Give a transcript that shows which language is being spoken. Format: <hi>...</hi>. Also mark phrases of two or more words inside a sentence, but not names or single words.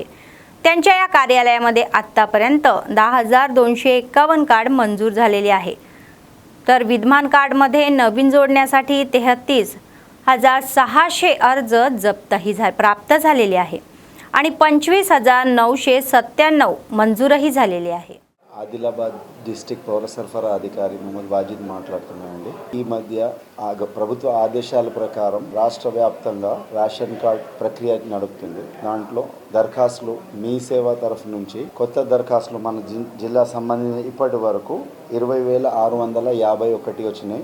<mr>त्यांच्या या कार्यालयामध्ये आत्तापर्यंत 10,251 कार्ड मंजूर झालेले आहे. तर विद्यमान कार्डमध्ये नवीन जोडण्यासाठी 33,600 अर्ज जप्तही प्राप्त झालेले आहे आणि 25,997 मंजूरही झालेले आहे.</mr> <te>ఆదిలాబాద్ డిస్ట్రిక్ట్ పౌర సరఫరా అధికారి మొహమ్మద్ వాజిద్ మాట్లాడుతున్నానండి. ఈ మధ్య ప్రభుత్వ ఆదేశాల ప్రకారం రాష్ట్ర వ్యాప్తంగా</te> <en>ration card</en> <te>ప్రక్రియ నడుపుతుంది. దాంట్లో దరఖాస్తులు మీ సేవ తరఫు నుంచి కొత్త దరఖాస్తులు మన జిల్లా సంబంధించిన ఇప్పటి వరకు 20,651 వచ్చినాయి.</te>